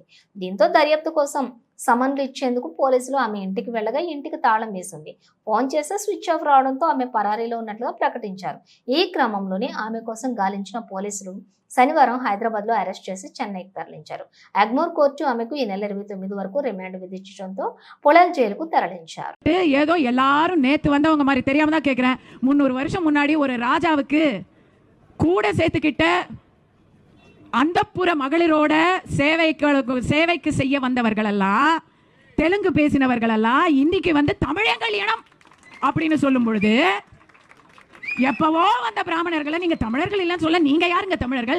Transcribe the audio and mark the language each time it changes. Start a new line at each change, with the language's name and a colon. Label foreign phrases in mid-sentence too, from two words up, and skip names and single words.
Telugu: దీంతో దర్యాప్తు కోసం సమన్లు ఇచ్చేందుకు పోలీసులు ఆమె ఇంటికి వెళ్లగా ఇంటికి తాళం వేసింది. ఫోన్ చేస్తే స్విచ్ ఆఫ్ రావడంతో ఆమె పరారీలో ఉన్నట్లుగా ప్రకటించారు. ఈ క్రమంలోనే ఆమె కోసం గాలించిన పోలీసులు శనివారం హైదరాబాద్ లో అరెస్ట్ చేసి చెన్నైకి తరలించారు. ఎగ్మూర్ కోర్టు ఆమెకు ఈ నెల 29 వరకు రిమాండ్ విధించడంతో పులల్ జైలుకు తరలించారు.
Tamil: ஏதோ எல்லாரும் நேத்து வந்தவங்க மாதிரி தெரியாம தான் கேக்குறேன். 300 வருஷம் முன்னாடி ஒரு ராஜாவுக்கு கூட சேர்த்துக்கிட்ட அந்தப்புற மகளிரோட சேவைக்கு செய்ய வந்தவர்கள் எல்லாம், தெலுங்கு பேசினவர்கள் எல்லாம் இன்னைக்கு வந்து தமிழங்கள் இனம் அப்படின்னு சொல்லும் பொழுது, எப்பவோ வந்த பிராமணர்களை நீங்க தமிழர்கள் இல்லைன்னு சொல்ல நீங்க யாருங்க தமிழர்கள்?